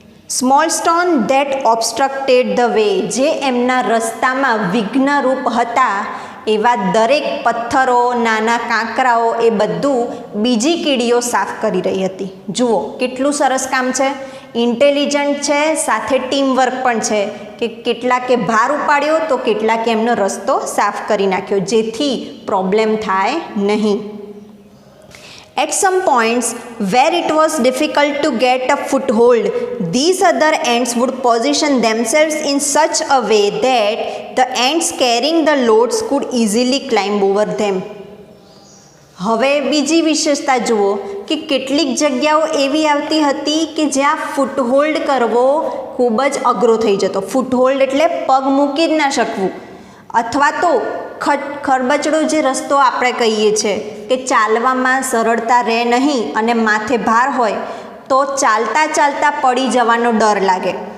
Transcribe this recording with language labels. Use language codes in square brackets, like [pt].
[en] small stone that obstructed the way, [gu] જે એમના રસ્તામાં વિઘ્નરૂપ હતા એવા દરેક પથ્થરો, નાના કાંકરાઓ, એ બધું બીજી કીડીઓ સાફ કરી રહી હતી. જુઓ કેટલું સરસ કામ છે, ઇન્ટેલિજન્ટ છે, સાથે ટીમવર્ક પણ છે કે કેટલાકે ભાર ઉપાડ્યો તો કેટલાકે એમનો રસ્તો સાફ કરી નાખ્યો, જેથી પ્રોબ્લેમ થાય નહીં. [en] At some points where it was difficult to get a foothold, these other ants would position themselves in such a way that the ants carrying the loads could easily climb over them. [gu] હવે બીજી વિશેષતા જુઓ કે કેટલીક જગ્યાઓ એવી આવતી હતી કે જ્યાં ફૂટહોલ્ડ કરવો ખૂબ જ અઘરો થઈ જતો. ફૂટહોલ્ડ એટલે પગ મૂકી જ ના શકવું, અથવા તો ખરબચડો જે રસ્તો આપણે કહીએ છીએ કે ચાલવામાં સરળતા રહે નહીં અને માથે ભાર હોય તો ચાલતા ચાલતા પડી જવાનો ડર લાગે.